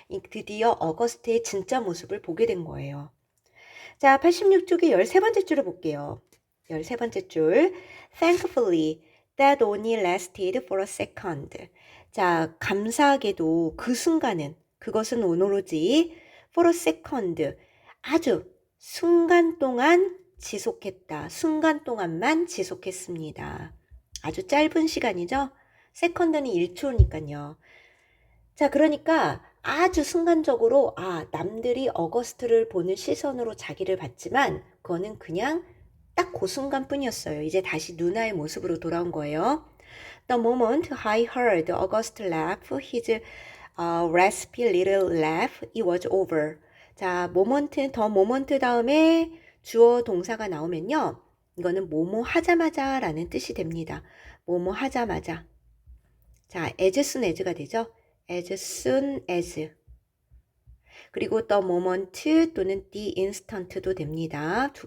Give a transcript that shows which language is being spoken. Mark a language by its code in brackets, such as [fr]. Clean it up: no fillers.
[ko] 드디어 어거스트의 진짜 모습을 보게 된 거예요. 자, 86쪽의 13번째 줄을 볼게요. 13번째 줄. [en] Thankfully, that only lasted for a second. [ko] 자, 감사하게도 그 순간은, 그것은 오로지 [en] for a second, [ko] 아주 순간 동안 지속했다. 순간 동안만 지속했습니다. 아주 짧은 시간이죠? 세컨드는 1초니까요. 자, 그러니까 아주 순간적으로 남들이 어거스트를 보는 시선으로 자기를 봤지만 그거는 그냥 딱 그 순간뿐이었어요. 이제 다시 누나의 모습으로 돌아온 거예요. [en] The moment I heard August laugh, his raspy little laugh, it was over. [ko] 자, 더 모먼트 다음에 주어 동사가 나오면요. 이거는 뭐뭐 하자마자 라는 뜻이 됩니다. 뭐뭐 하자마자. 자, [en] as soon as [ko] 가 되죠. as soon as. 그리고 [en] the moment [ko] 또는 [en] the instant [ko] 도 됩니다.